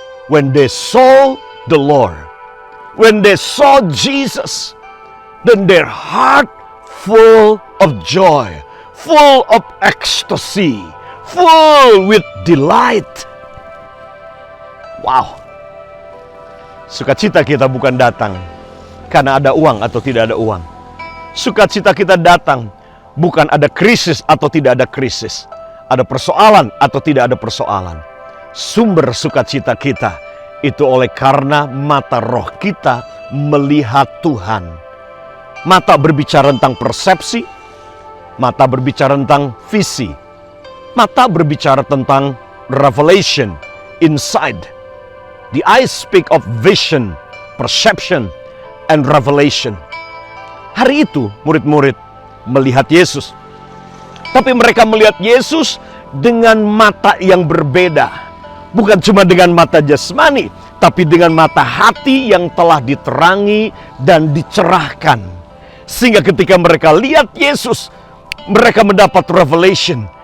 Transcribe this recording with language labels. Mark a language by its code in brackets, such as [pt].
[en] When they saw the Lord, when they saw Jesus, then their heart full of joy, full of ecstasy, full with delight. Wow. [id] Sukacita kita bukan datang karena ada uang atau tidak ada uang. Sukacita kita datang bukan ada krisis atau tidak ada krisis, ada persoalan atau tidak ada persoalan. Sumber sukacita kita itu oleh karena mata roh kita melihat Tuhan. Mata berbicara tentang persepsi, mata berbicara tentang visi, mata berbicara tentang revelation, insight. [en] The eyes speak of vision, perception, and revelation. [id] Hari itu murid-murid melihat Yesus. Tapi mereka melihat Yesus dengan mata yang berbeda. Bukan cuma dengan mata jasmani, tapi dengan mata hati yang telah diterangi dan dicerahkan. Sehingga ketika mereka lihat Yesus, mereka mendapat revelation.